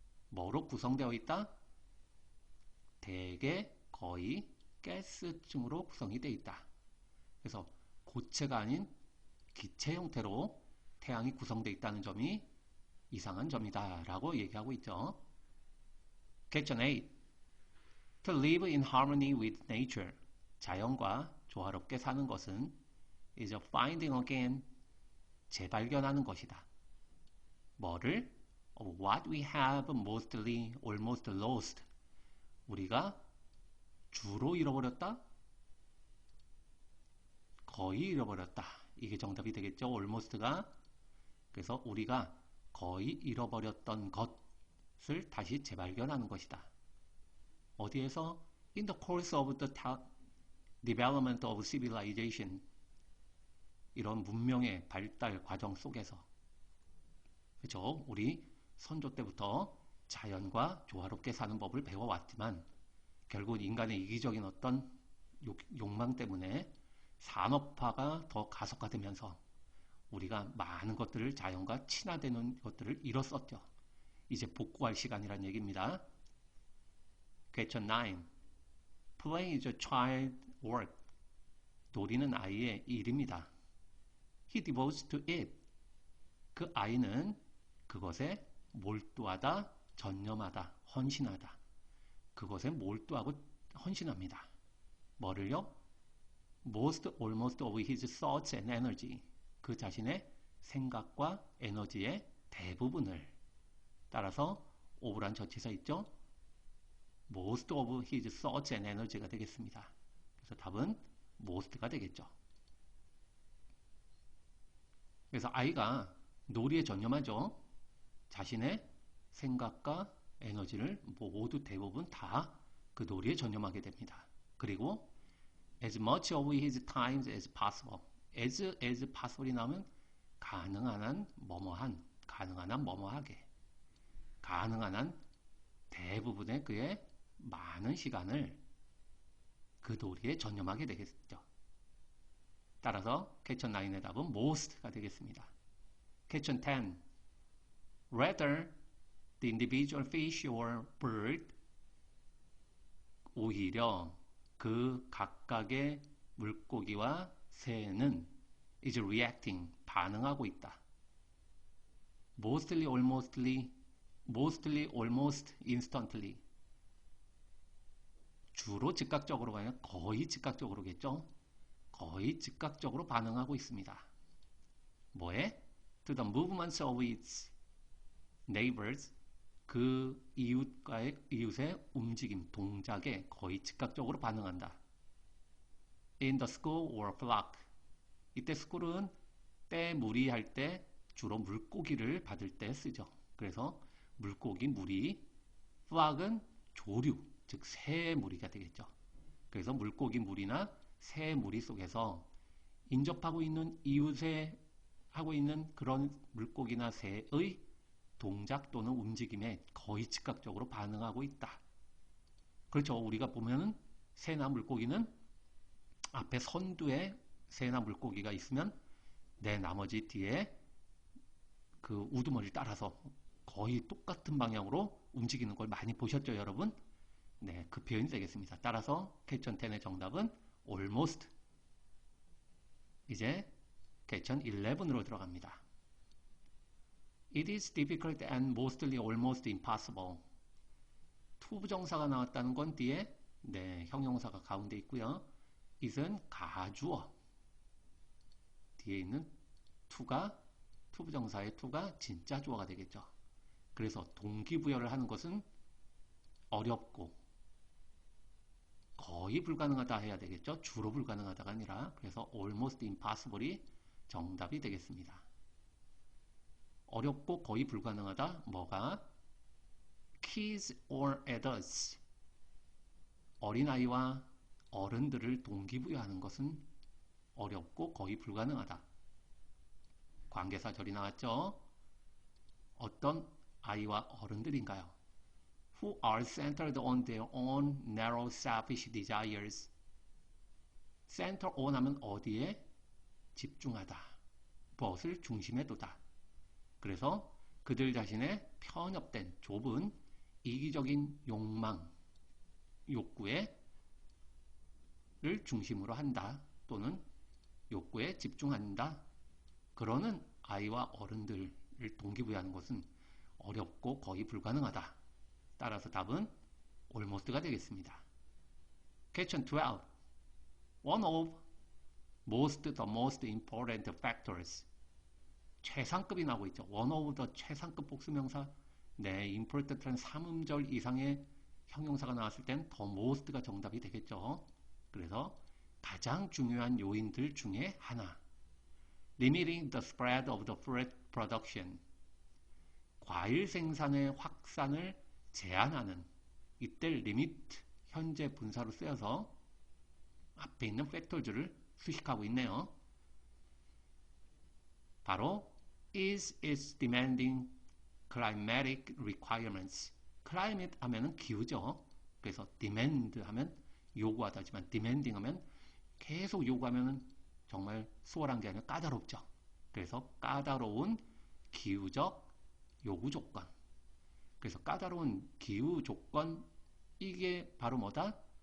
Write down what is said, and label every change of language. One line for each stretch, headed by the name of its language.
Korean: 뭐로 구성되어 있다? 대개 거의 가스층으로 구성이 되어 있다. 그래서 고체가 아닌 기체 형태로 태양이 구성되어 있다는 점이 이상한 점이다 라고 얘기하고 있죠.
English: Question 8. To live in harmony with nature.
Korean: 자연과 조화롭게 사는 것은
English: is a finding again.
Korean: 재발견하는 것이다. 뭐를?
English: Of what we have mostly, almost lost.
Korean: 우리가 주로 잃어버렸다? 거의 잃어버렸다. 이게 정답이 되겠죠. almost가. 그래서 우리가 거의 잃어버렸던 것을 다시 재발견하는 것이다. 어디에서?
English: In the course of the development of civilization.
Korean: 이런 문명의 발달 과정 속에서. 그렇죠? 우리 선조 때부터 자연과 조화롭게 사는 법을 배워왔지만 결국 인간의 이기적인 어떤 욕망 때문에 산업화가 더 가속화되면서 우리가 많은 것들을 자연과 친화되는 것들을 잃었었죠. 이제 복구할 시간이란 얘기입니다.
English: Question 9. Play is a child work.
Korean: 놀이는 아이의 일입니다.
English: He devotes to it.
Korean: 그 아이는 그것에 몰두하다, 전념하다, 헌신하다. 그것에 몰두하고 헌신합니다. 뭐를요?
English: Most, almost of his thoughts and energy.
Korean: 그 자신의 생각과 에너지의 대부분을. 따라서 of란 전치사 있죠?
English: Most of his thoughts and energy
Korean: 가 되겠습니다. 그래서 답은 most가 되겠죠. 그래서 아이가 놀이에 전념하죠. 자신의 생각과 에너지를 모두 대부분 다 그 놀이에 전념하게 됩니다. 그리고
English: as much of his time as possible.
Korean: as possible이 나오면 가능한 한 뭐뭐한, 가능한 한 뭐뭐하게, 가능한 한 대부분의 그의 많은 시간을 그 놀이에 전념하게 되겠죠. 따라서 question 9의 답은 most가 되겠습니다.
English: question 10. Rather, the individual fish or bird.
Korean: 오히려 그 각각의 물고기와 새는
English: is reacting,
Korean: 반응하고 있다.
English: Mostly, almost, instantly.
Korean: 주로 즉각적으로가 아니라 거의 즉각적으로겠죠. 거의 즉각적으로 반응하고 있습니다. 뭐에?
English: To the movements of its neighbors.
Korean: 그 이웃의 움직임, 동작에 거의 즉각적으로 반응한다.
English: In the school or flock.
Korean: 이때 school은 때 무리할 때 주로 물고기를 받을 때 쓰죠. 그래서 물고기, 무리. flock은 조류, 즉 새 무리가 되겠죠. 그래서 물고기 무리나 새 무리 속에서 인접하고 있는 이웃에 하고 있는 그런 물고기나 새의 동작 또는 움직임에 거의 즉각적으로 반응하고 있다. 그렇죠. 우리가 보면은 새나 물고기는 앞에 선두에 새나 물고기가 있으면 내 나머지 뒤에 그 우두머리를 따라서 거의 똑같은 방향으로 움직이는 걸 많이 보셨죠, 여러분? 네, 그 표현이 되겠습니다. 따라서 question 10의 정답은 almost. 이제 question 11으로 들어갑니다.
English: It is difficult and mostly almost impossible.
Korean: 투부정사가 나왔다는 건 뒤에 형용사가 가운데 있고요. it은 가주어. 뒤에 있는 투부정사의 to가 진짜 주어가 되겠죠. 그래서 동기부여를 하는 것은 어렵고 거의 불가능하다 해야 되겠죠. 주로 불가능하다가 아니라. 그래서 almost impossible이 정답이 되겠습니다. 어렵고 거의 불가능하다. 뭐가?
English: Kids or adults.
Korean: 어린아이와 어른들을 동기부여하는 것은 어렵고 거의 불가능하다. 관계사절이 나왔죠. 어떤 아이와 어른들인가요?
English: Who are centered on their own narrow selfish desires.
Korean: center on 하면 어디에 집중하다. 무엇을 중심에 두다. 그래서 그들 자신의 편협된 좁은 이기적인 욕망, 욕구를 중심으로 한다. 또는 욕구에 집중한다. 그러는 아이와 어른들을 동기부여하는 것은 어렵고 거의 불가능하다. 따라서 답은 almost가 되겠습니다.
English: Question 12. One of the most important factors.
Korean: 최상급이 나오고 있죠.
English: One of the
Korean: 최상급 복수명사. 네, important라는 3음절 이상의 형용사가 나왔을 땐 the most가 정답이 되겠죠. 그래서 가장 중요한 요인들 중에 하나.
English: Limiting the spread of the fruit production.
Korean: 과일 생산의 확산을 제한하는. 이때 limit 현재 분사로 쓰여서 앞에 있는 factors를 수식하고 있네요. 바로
English: is its demanding climatic requirements.
Korean: climate 하면은 기후죠. 그래서 demand 하면 요구하다지만 demanding 하면 계속 요구하면은 정말 수월한 게 아니라 까다롭죠. 그래서 까다로운 기후적 요구 조건. 그래서 까다로운 기후 조건, 이게 바로 뭐다?